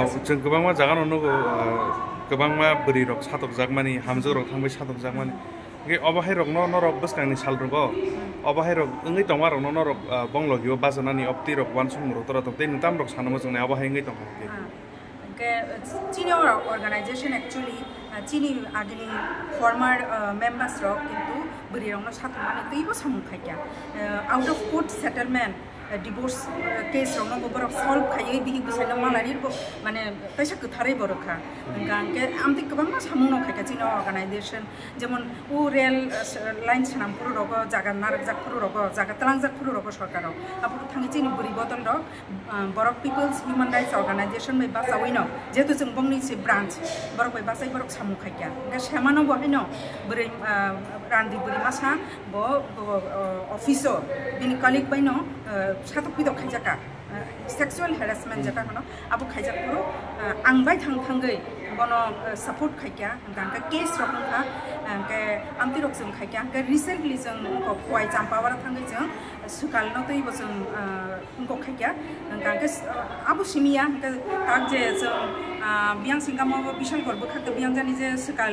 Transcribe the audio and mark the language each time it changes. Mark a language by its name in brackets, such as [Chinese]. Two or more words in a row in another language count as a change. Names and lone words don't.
[Kok Borok] jeng gobangma jaga no gobangma beri rok satok jakmani hamjo rok thangbai satok jakmani ke obahai rok no rok bwskangni sal rogo obahai rok ngai tongma rok no rok bonglo gibo bajanani opti rok wansung ro tora tei nutam rok sanamo jongnai obahai ngai tong ke chini organization actually chini agini [English] former members [Kok Borok] rok kintu beri rok no sathmani teibo samung khaikya [English] out of court settlement divorce case [Kok Borok] rok no borok solve khaiye bihi bisaino malari bo mane taisa kutharai borokha gangke amti kabang samung no khaikya chini organization jemon u [English] rail line [Kok Borok] sanampur rok jaga narak jakpur rok jaga tlang jakpur rok sarkar rok apur thangi chini buri bodol rok borok [English] people's human rights organization [Kok Borok] bai basawino jetu jeng bongni se branch borok bai basai borok samung khaikya ga semano bo haino buri randi buri masa bo office bini colleague bai no satok pido khaijaka [English] sexual harassment [Kok Borok] jata hono abo khaijak puro angbai thangai bono support khaikya gangka case rokha ke amti rok jeng khaikya ke recently jeng ko khwai champawara thangai jeng sukal no tei bo jeng ko khaikya gangka abo simia ke tak je jeng biang singamo bishal gorbo khakte biang jani je sukal